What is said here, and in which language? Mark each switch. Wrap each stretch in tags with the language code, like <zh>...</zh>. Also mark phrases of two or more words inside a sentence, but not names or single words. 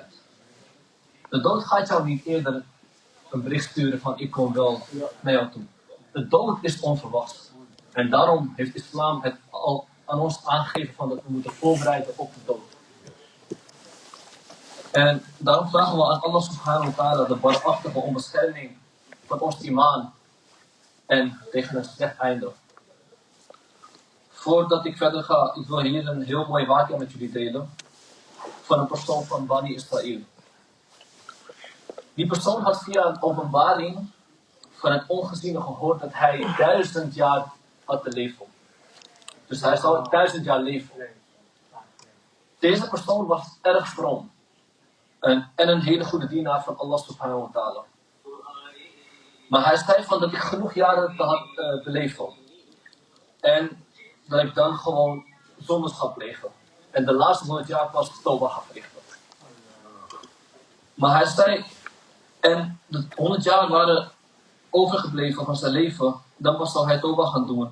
<nl>De dood gaat jou niet eerder een bericht sturen van ik kom wel naar jou toe. De dood is onverwachts. En daarom heeft islam het al aan ons aangegeven van dat we moeten voorbereiden op de dood. En daarom vragen we aan Allah</nl> <ar>سبحانه وتعالى</ar> <nl>de barmachtige om bescherming van ons imaan en tegen een slecht einde. Voordat ik verder ga, ik wil hier een heel mooi waakje met jullie delen van een persoon van Bani Israël. Die persoon had via een openbaring van het ongeziene gehoord dat hij 1000 jaar had te leven. Dus hij zou 1000 jaar leven. Deze persoon was erg vroom. En een hele goede dienaar van Allah</nl> <ar>سبحانه وتعالى.</ar> <nl>Maar hij zei van dat ik genoeg jaren te leven. En dat ik dan gewoon zondes ga plegen. En de laatste 100 jaar pas Toba ga verrichten. Maar hij zei, en de 100 jaar waren overgebleven van zijn leven, dan pas zal hij Toba gaan doen.</nl>